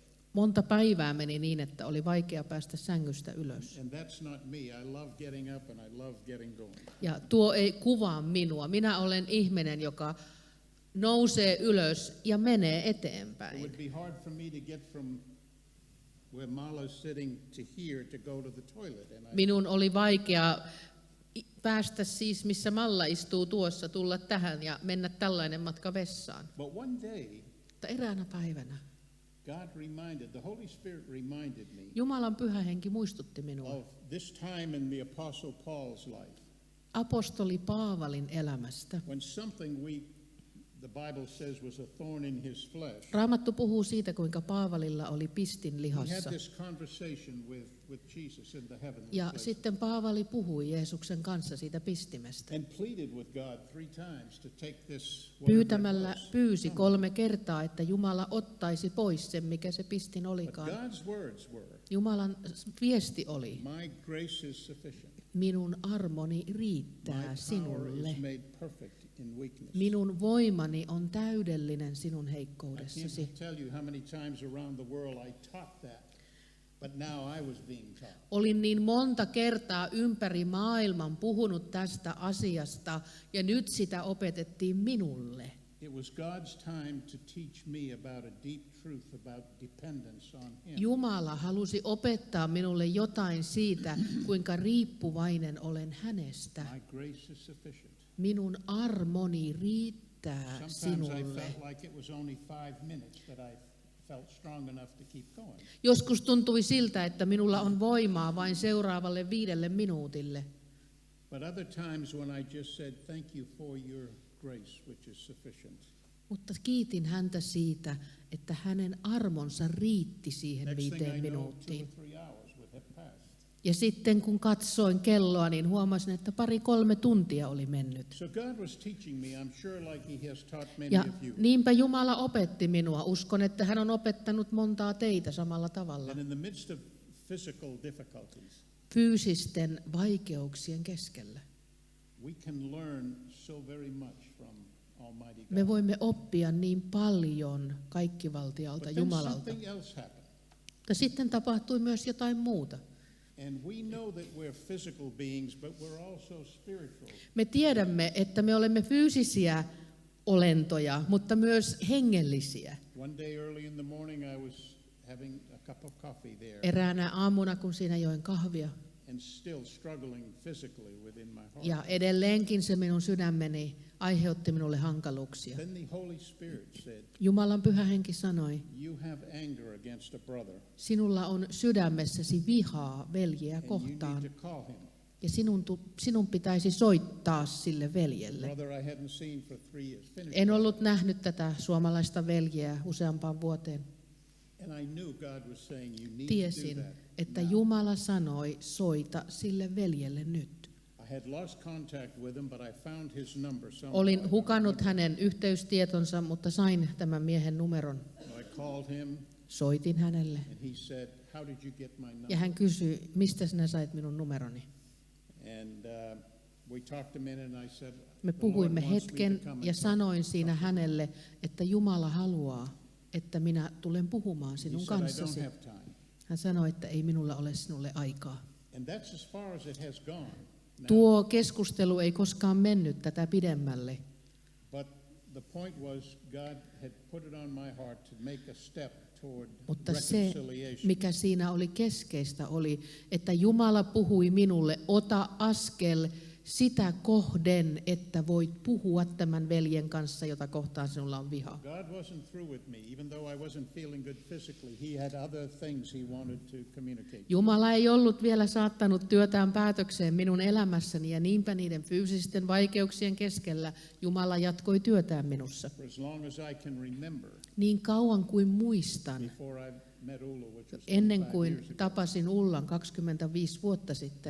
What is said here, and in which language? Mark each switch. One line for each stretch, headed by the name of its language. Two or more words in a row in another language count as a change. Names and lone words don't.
Finnish: monta päivää meni niin, että oli vaikea päästä sängystä ylös.
English: And that's not me. I love getting up and I love getting going.
Finnish: Ja tuo ei kuvaa minua. Minä olen ihminen, joka nousee ylös ja menee
English: It
Finnish: eteenpäin.
English: would be hard for me to get from where Mala's sitting to here to go to the toilet. And
Finnish: Minun oli vaikea päästä siis, missä Malla istuu tuossa, tulla tähän ja mennä tällainen matka vessaan.
English: But one day,
Finnish: Mutta eräänä päivänä
English: the Holy Spirit reminded me
Finnish: Jumalan pyhä henki muistutti minua
English: of this time in the Apostle Paul's life,
Finnish: apostoli Paavalin elämästä.
English: when something the Bible says was a thorn in his flesh.
Finnish: Raamattu puhuu siitä, kuinka Paavalilla oli pistin
English: He had
Finnish: lihassa.
English: this conversation with Jesus in the heavenly
Finnish: Ja
English: place
Finnish: sitten Paavali puhui Jeesuksen kanssa siitä pistimestä.
English: and pleaded with God 3 times to take this
Finnish: Pyytämällä
English: whatever it was
Finnish: pyysi
English: from
Finnish: 3 kertaa, että Jumala ottaisi pois sen, mikä se pistin
English: him. But
Finnish: olikaan.
English: God's words were,
Finnish: Jumalan viesti oli,
English: "My grace is sufficient.
Finnish: minun armoni riittää
English: My power
Finnish: sinulle.
English: is made perfect in weakness."
Finnish: Minun voimani on täydellinen sinun
English: I
Finnish: heikkoudessasi.
English: can't tell you how many times around the world I taught that, but now I was being taught.
Finnish: Olin niin monta kertaa ympäri maailman puhunut tästä asiasta, ja nyt sitä opetettiin minulle.
English: It was God's time to teach me about a deep truth about dependence on Him.
Finnish: Jumala halusi opettaa minulle jotain siitä, kuinka riippuvainen olen hänestä.
English: My grace is sufficient.
Finnish: Minun armoni riittää
English: Sometimes I
Finnish: sinulle.
English: felt like it was only 5 minutes that I felt strong enough to keep going.
Finnish: Joskus tuntui siltä, että minulla on voimaa vain seuraavalle 5 minuutille.
English: But other times when I just said, thank you for your grace, which is sufficient.
Finnish: Mutta kiitin häntä siitä, että hänen armonsa riitti siihen
English: Next 5 thing I know, 2 or
Finnish: minuuttiin.
English: 3 hours would have passed.
Finnish: Ja sitten kun katsoin kelloa, niin huomasin, että 2-3 tuntia oli mennyt.
English: So God was teaching me, I'm sure like He has taught many
Finnish: Ja
English: of you.
Finnish: niinpä Jumala opetti minua. Uskon, että hän on opettanut montaa teitä samalla tavalla.
English: And in the midst of physical difficulties,
Finnish: Fyysisten vaikeuksien keskellä.
English: we can learn so very much from Almighty
Finnish: Me
English: God.
Finnish: voimme oppia niin paljon
English: But
Finnish: kaikkivaltialta
English: then
Finnish: Jumalalta.
English: something else happened.
Finnish: Mutta sitten tapahtui myös jotain muuta.
English: And we know that we're physical beings, but we're also spiritual.
Finnish: Me tiedämme, että me olemme fyysisiä olentoja, mutta myös hengellisiä.
English: One day early in the morning, I was having a cup of coffee there
Finnish: Eräänä aamuna, kun siinä join kahvia,
English: and still struggling physically within my heart.
Finnish: ja edelleenkin se minun sydämeni aiheutti minulle hankaluuksia.
English: Then the Holy Spirit said,
Finnish: Jumalan pyhä henki sanoi,
English: you have anger against a brother,
Finnish: sinulla on sydämessäsi vihaa veljeä
English: and you
Finnish: kohtaan,
English: need to call him.
Finnish: ja sinun pitäisi soittaa sille veljelle.
English: Brother I hadn't seen for 3 years. Finished
Finnish: En
English: that.
Finnish: ollut nähnyt tätä suomalaista veljeä useampaan vuoteen.
English: And I knew God was saying, you need to
Finnish: Tiesin,
English: do that
Finnish: että
English: now.
Finnish: Jumala sanoi, soita sille veljelle nyt.
English: I had lost contact with him, but I found his number somewhere.
Finnish: Olin hukannut hänen yhteystietonsa, mutta sain tämän miehen numeron.
English: So I called him,
Finnish: Soitin hänelle
English: and he said, how did you get my number?
Finnish: ja hän kysyi, mistä sinä sait minun numeroni.
English: And we talked a minute, and I said,
Finnish: Me
English: "The Lord
Finnish: puhuimme
English: wants me to
Finnish: hetken
English: come and
Finnish: ja
English: talk."
Finnish: sanoin siinä hänelle, että Jumala haluaa, että minä tulen puhumaan
English: He
Finnish: sinun
English: said, I don't
Finnish: kanssasi.
English: have time.
Finnish: Hän sanoi, että ei minulla ole sinulle aikaa.
English: And that's as far as it has gone. Now,
Finnish: Tuo keskustelu ei koskaan mennyt tätä pidemmälle,
English: but the point was, God had put it on my heart to make a step toward
Finnish: mutta se,
English: reconciliation.
Finnish: mikä siinä oli keskeistä, oli, että Jumala puhui minulle, ota askel sitä kohden, että voit puhua tämän veljen kanssa, jota kohtaan sinulla on viha.
English: God wasn't through with me, even though I wasn't feeling good physically. He had other things He wanted to communicate.
Finnish: Jumala ei ollut vielä saattanut työtään päätökseen minun elämässäni, ja niinpä niiden fyysisten vaikeuksien keskellä Jumala jatkoi työtään minussa.
English: For as long as I can remember,
Finnish: Niin kauan kuin muistan,
English: before I met Ulla, which was
Finnish: ennen 25 kuin
English: years ago,
Finnish: tapasin Ullan 25 vuotta sitten,